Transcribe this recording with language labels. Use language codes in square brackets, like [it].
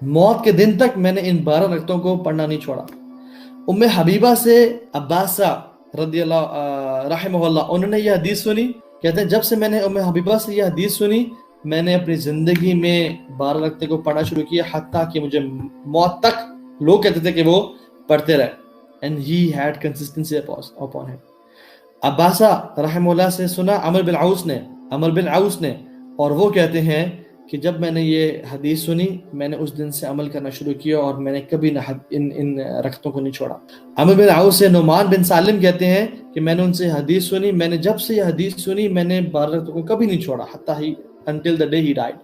[ur] موت کے دن تک میں نے ان 12 رکعتوں کو پڑھنا نہیں چھوڑا. ام حبیبہ سے عباسہ رضی اللہ رحمہ اللہ، انہوں نے یہ حدیث سنی، کہتے ہیں جب سے میں نے ام حبیبہ سے یہ حدیث سنی، میں نے اپنی زندگی میں 12 رکعتیں کو پڑھنا شروع کیا، حتیٰ کہ مجھے موت تک لوگ کہتے تھے کہ وہ پڑھتے رہے. [en] And he had consistency upon him. [ur] عباسہ رحمہ اللہ سے سنا عمر بن عوس نے، اور وہ کہتے ہیں کہ جب میں نے یہ حدیث سنی، میں نے اس دن سے عمل کرنا شروع کیا اور میں نے کبھی نہ ان رکعتوں کو نہیں چھوڑا. عمر بن عوس سے نعمان بن سالم کہتے ہیں کہ میں نے ان سے حدیث سنی، میں نے جب سے یہ حدیث سنی، میں نے 12 رکعتوں کو کبھی نہیں چھوڑا، حتیٰ ہی [en] until the day he died.